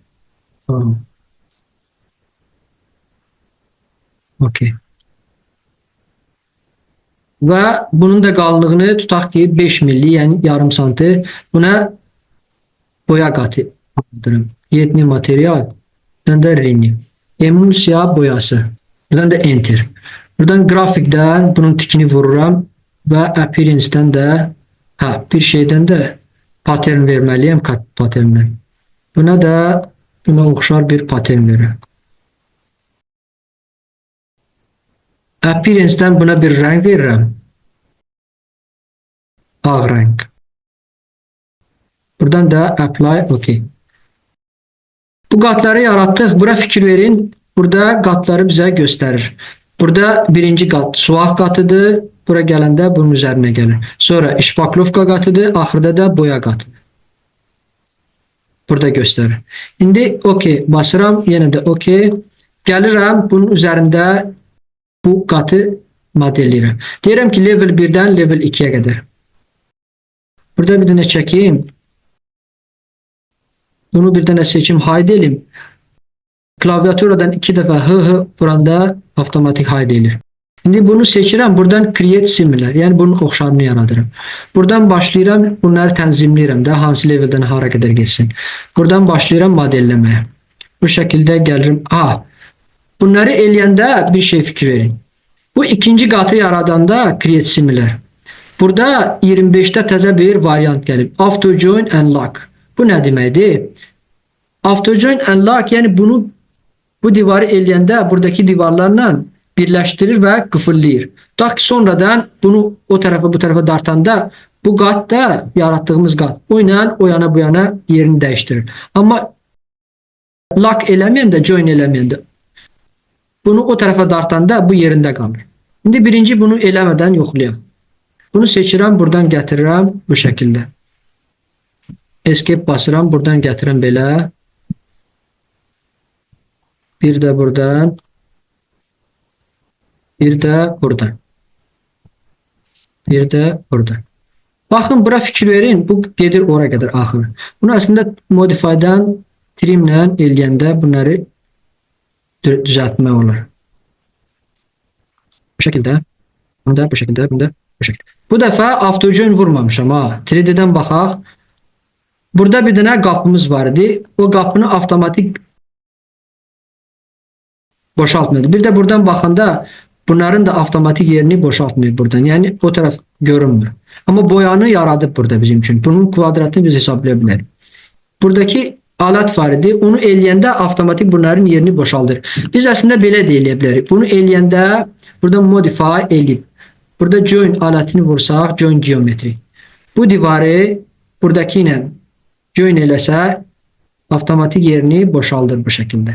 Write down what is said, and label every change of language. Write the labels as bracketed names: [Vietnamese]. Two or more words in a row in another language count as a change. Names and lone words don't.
[Azerbaijani] OK. Və bunun da qalınlığını tutaq ki 5 milli, yəni yarım santim. Buna boya qatı aldırım. Yeni material. Da rename. Emulsiya boyası. Buradan da enter. Buradan grafikten bunun tikini vururam ve appearance'den de bir şeyden de pattern vermeliyim pattern'den. Buna da buna oxşar bir pattern verir. [Turkish] Appearance'den buna bir renk veririm. [Azerbaijani] Ağ renk. Buradan da [English] apply OK. [Azerbaijani] Bu qatları yarattık. Bura fikir verin. Burada qatları bize gösterir. Burada birinci qat suaq qatıdır. Bura gələndə bunun üzerine gelir. Sonra işbaklovka qatıdır. Axırda da boya qatıdır. Burada gösterir. İndi OK basıram. Yenə də OK. Gəlirəm bunun üzerinde bu qatı modelləyirəm. Deyirəm ki level 1'den level 2'ye kadar. Burada bir dənə çəkeyim. Bunu bir dənə seçim hide edelim. Klaviaturadan 2 defa hı vuranda avtomatik hide edilir. Şimdi bunu seçirəm. Buradan [English] create similar. [Azerbaijani] Yani bunun oxşarını yaradırım. Buradan başlayıram. Bunları tənzimləyirəm də hansı leveldən hara qədər geçsin. Buradan başlayıram modelləməyə. [Turkish] Bu şekilde gelirim. [Azerbaijani] Bunları eləyəndə bir şey fikir verin. Bu ikinci qatı yaradanda [English] create similar. [Azerbaijani] Burada 25'te təzə bir variant gəlib. [English] Auto join and lock. [Azerbaijani] Bu nə deməkdir? [English] Auto join and lock [Azerbaijani] yani bu divarı eləyəndə buradaki divarlarla birleştirir ve qıfıllayır. Tutaq ki sonradan bunu o tarafa bu tarafa dartanda bu qat da yarattığımız qat. O ilə o yana bu yana yerini değiştirir. Ama lock eləməyəndə, join eləməyəndə bunu o tarafa dartanda bu yerinde kalır. Şimdi birinci bunu eləmədən yoxlayaq. Bunu seçirəm, buradan gətirirəm bu şəkildə. Escape basıram, buradan gətirirəm belə. Bir de buradan. Bir de buradan. Bir de buradan. Baxın, bura fikir verin. Bu gedir oraya kadar axır. Bunu aslında modify'dan trimlə eləyəndə bunları düzeltme olur. [Turkish] Bu şekilde. Bunda bu şekilde. Bunda bu şekilde. [Azerbaijani] Bu defa [English] auto join [Azerbaijani] vurmamışam ha. 3D'den baxaq. Burada bir dənə qapımız var idi. O qapını avtomatik boşaltmıyordu. Bir de buradan baxanda bunların da avtomatik yerini boşaltmıyor buradan. Yani o taraf görünmür. Ama boyanı yaradıp burada bizim için. Bunun kvadratını biz hesaplayabiliriz. Buradaki alat var idi. Onu eləyəndə avtomatik bunların yerini boşaldır. Biz aslında belə də eləyə bilərik. Bunu eləyəndə burada modify eləyib. Burada join aletini vursaq, [English] join geometry. [Azerbaijani] Bu divarı buradaki ilə join eləsə avtomatik yerini boşaldır bu şekilde.